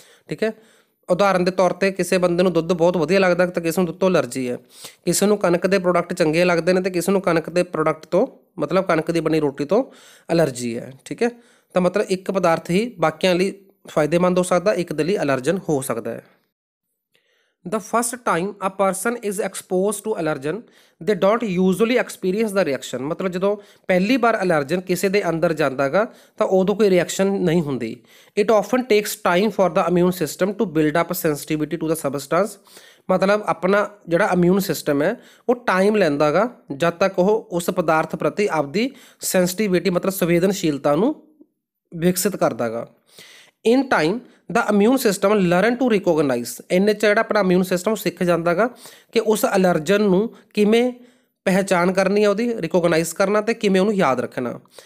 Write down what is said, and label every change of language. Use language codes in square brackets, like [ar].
[pa] ਠੀਕ ਹੈ, ਉਦਾਹਰਨ ਦੇ ਤੌਰ 'ਤੇ ਕਿਸੇ ਬੰਦੇ ਨੂੰ ਦੁੱਧ ਬਹੁਤ ਵਧੀਆ ਲੱਗਦਾ ਤਾਂ ਕਿਸੇ ਨੂੰ ਦੁੱਧ ਤੋਂ ਐਲਰਜੀ ਹੈ, ਕਿਸੇ ਨੂੰ ਕਣਕ ਦੇ ਪ੍ਰੋਡਕਟ ਚੰਗੇ ਲੱਗਦੇ ਨੇ ਤੇ ਕਿਸੇ ਨੂੰ ਕਣਕ ਦੇ ਪ੍ਰੋਡਕਟ ਤੋਂ ਮਤਲਬ ਕਣਕ ਦੀ ਬਣੀ ਰੋਟੀ ਤੋਂ ਐਲਰਜੀ ਹੈ। ਠੀਕ ਹੈ, ਤਾਂ ਮਤਲਬ ਇੱਕ ਪਦਾਰਥ ਹੀ ਬਾਕੀਆਂ ਲਈ ਫਾਇਦੇਮੰਦ ਹੋ ਸਕਦਾ, ਇੱਕ ਦੇ ਲਈ ਐਲਰਜਨ ਹੋ ਸਕਦਾ ਹੈ। [en] The first time a person is exposed to allergen, they don't usually experience the reaction। [pa] ਮਤਲਬ ਜਦੋਂ ਪਹਿਲੀ ਵਾਰ ਐਲਰਜਨ ਕਿਸੇ ਦੇ ਅੰਦਰ ਜਾਂਦਾ ਗਾ ਤਾਂ ਉਦੋਂ ਕੋਈ ਰਿਐਕਸ਼ਨ ਨਹੀਂ ਹੁੰਦੀ। [en] It often takes time for the immune system to build up sensitivity to the substance। [pa] ਮਤਲਬ ਆਪਣਾ ਜਿਹੜਾ ਇਮਿਊਨ ਸਿਸਟਮ ਹੈ ਉਹ ਟਾਈਮ ਲੈਂਦਾ ਗਾ ਜਦ ਤੱਕ ਉਹ ਉਸ ਪਦਾਰਥ ਪ੍ਰਤੀ ਆਪਦੀ ਸੈਂਸਿਟੀਵਿਟੀ ਮਤਲਬ ਸੰਵੇਦਨਸ਼ੀਲਤਾ ਨੂੰ ਵਿਕਸਿਤ ਕਰਦਾ ਗਾ। [en] In time ਦਾ immune system learn to recognise. [pa] ਇੰਨੇ 'ਚ ਜਿਹੜਾ ਆਪਣਾ ਇਮਿਊਨ ਸਿਸਟਮ ਸਿੱਖ ਜਾਂਦਾ ਗਾ ਕਿ ਉਸ ਐਲਰਜਨ ਨੂੰ ਕਿਵੇਂ ਪਹਿਚਾਣ ਕਰਨੀ ਹੈ, ਉਹਦੀ ਰਿਕੋਗਨਾਈਜ਼ ਕਰਨਾ ਤੇ ਕਿਵੇਂ ਉਹਨੂੰ ਯਾਦ ਰੱਖਣਾ।